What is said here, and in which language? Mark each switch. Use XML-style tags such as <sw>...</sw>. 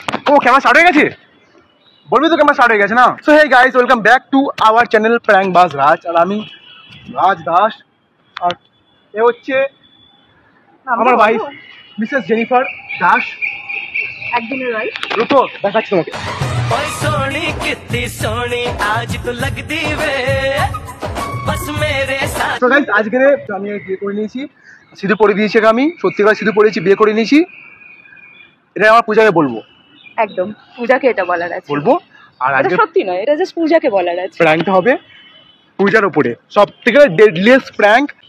<bn>ও camera start হয়ে গেছে, বলবি তো ক্যামেরা স্টার্ট হয়ে গেছে না। So hey guys, welcome back to our channel prank বাজ রাজ। আর আমি রাজ দাস, আর এ হচ্ছে আমার ওয়াইফ মিসেস জেনিফার দাস। একদিনের রাইট রুকো দেখাচ্ছি তোমাকে।</bn> <hi>सोनी कितनी सोनी आज तो लगती वे बस मेरे साथ।</hi> <bn>তো গাইস আজকে আমি বিয়ে করে নিয়েছি, সিঁদুর পরে দিয়েছি। আমি সত্যিকার সিঁদুর পরেছি, বিয়ে করে নিয়েছি। এটা আমার পূজাকে বলবো, একদম পূজাকে এটা বলার আছে বলবো। আর এটা আজকে সত্যি নয়, এটা জাস্ট পূজাকে বলার আছে। প্র্যাঙ্কটা হবে পূজার ওপরে, সব থেকে ডেডলিয়েস্ট প্র্যাঙ্ক।</bn>